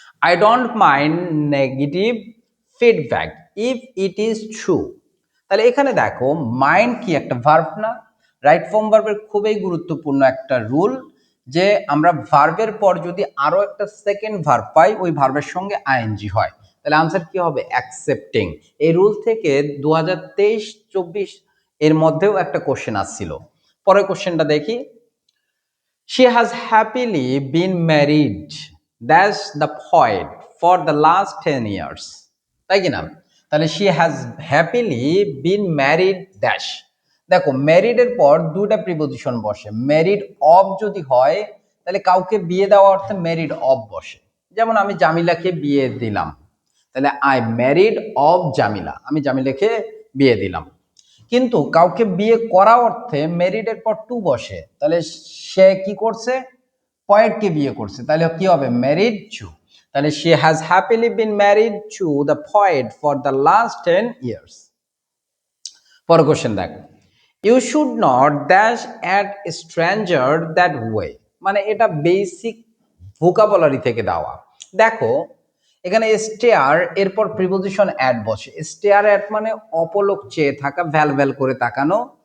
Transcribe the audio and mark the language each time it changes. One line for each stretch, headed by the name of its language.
English: I don't mind negative feedback if it is true।
Bangla: তাহলে এখানে দেখো মাইন্ড কি একটা ভার্ব না? রাইট ফর্ম ভার্বের খুবই গুরুত্বপূর্ণ একটা রুল, যে আমরা ভার্বের পর যদি আরো একটা সেকেন্ড ভার্ব পাই ওই ভার্বের সঙ্গে আইএনজি হয়, তাহলে আনসার কি হবে? অ্যাকসেপ্টিং। এই রুল থেকে 2023-24 এর মধ্যেও একটা কোশ্চেন আসছিল। পরের কোশ্চেনটা দেখি।
English: She has happily been married that's the point for the last 10 years।
Bangla: তাই কি না?
English: তাহলে she has happily been married dash।
Bangla: দেখো ম্যারিড এর পর দুটা প্রিপোজিশন বসে। ম্যারিড অফ যদি হয় তাহলে কাউকে বিয়ে দেওয়া অর্থে ম্যারিড অফ বসে। যেমন আমি জামিলাকে বিয়ে দিলাম, তাহলে
English: I married off Jamila,
Bangla: আমি জামিলাকে বিয়ে দিলাম। কিন্তু কাউকে বিয়ে করা অর্থে ম্যারিডের পর টু বসে, তাহলে সে কি করছে? পয়েটকে বিয়ে করছে, তাহলে কি হবে? Married to.
English: তাহলে she has happily been married to the poet for the last 10 years।
Bangla: পরের কোশ্চেন দেখো।
English: you should not dash at stranger that way,
Bangla: মানে এটা বেসিক ভোকাবুলারি থেকে দেওয়া। দেখো এখানে স্টেয়ার এরপর প্রিপোজিশন অ্যাট বসে। স্টেয়ার অ্যাট মানে অপলক চেয়ে থাকা, ভ্যাল ভ্যাল করে তাকানো।